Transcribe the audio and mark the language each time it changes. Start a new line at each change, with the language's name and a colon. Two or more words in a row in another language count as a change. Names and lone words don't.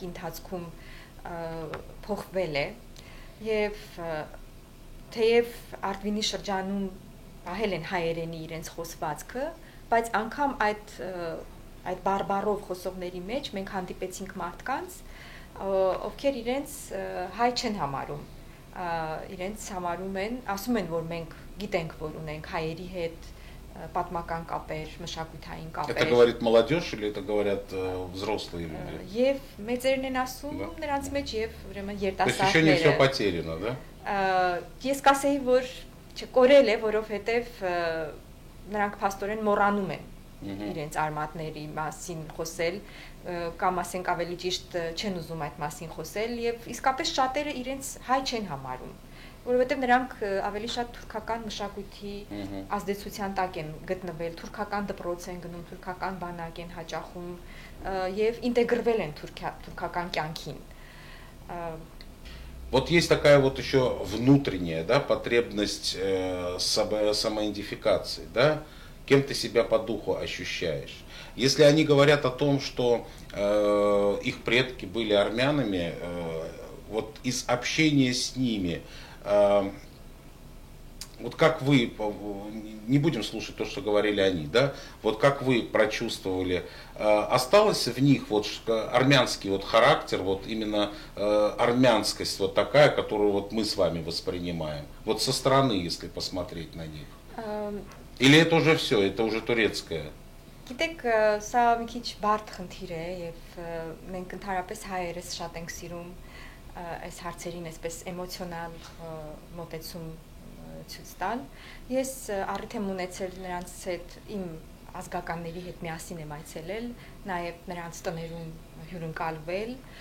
Armenian: ընթացքում փոխվել է եւ թեև Արդվինի շրջանում պահել են հայերենի իրենց խոսվածքը, բայց անգամ այդ բարբառով խոսողների մեջ մենք հանդիպեցինք մարդկանց, ովքեր իրենց հայ չեն համարում, իրենց համարում են, ասում են, որ մենք գիտենք, որ ունենք հայերի հետ պատմական կապեր, մշակութային կապեր։
Russian: Это говорит молодежь или это говорят взрослые люди?
Armenian: Եվ մեծերն են ասում նրանց մեջ եւ ուրեմն երիտասարդները։
Russian: То есть еще не все потеряно, да?
Armenian: Ես կասեի, որ չկորել է, որովհետեւ նրանք փաստորեն մոռանում են իրենց արմատների մասին խոսել, կամ ասենք ավելի ճիշտ չեն ուզում այդ մասին խոսել եւ իսկապես շատերը իրենց հայ չեն համարում, որովհետեւ նրանք ավելի շատ թուրքական մշակույթի ազդեցության տակ են գտնվել, թուրքական դպրոց են գնում, թուրքական բանակ են հաճախում եւ ինտեգրվել են թուրքական կյանքին։
Russian: Вот есть такая вот еще внутренняя, да, потребность самоидентификации, да, кем ты себя по духу ощущаешь. Если они говорят о том, что их предки были армянами, вот из общения с ними, вот как вы, не будем слушать то, что говорили они, да, вот как вы прочувствовали, осталось в них вот армянский вот характер, вот именно армянскость вот такая, которую вот мы с вами воспринимаем, вот со стороны, если посмотреть на них? Или это уже все, это уже турецкое?
Armenian: Գիտեք, սա մի քիչ բարդ խնդիր է եւ մենք ընդհանրապես հայերս շատ ենք սիրում այս հարցերին այսպես էմոցիոնալ մոտեցում ցույց տալ։ Ես առիթ եմ ունեցել նրանց հետ իմ ազգականների հետ միասին եմ այցելել, նաեւ նրանց տներում հյուրընկալվել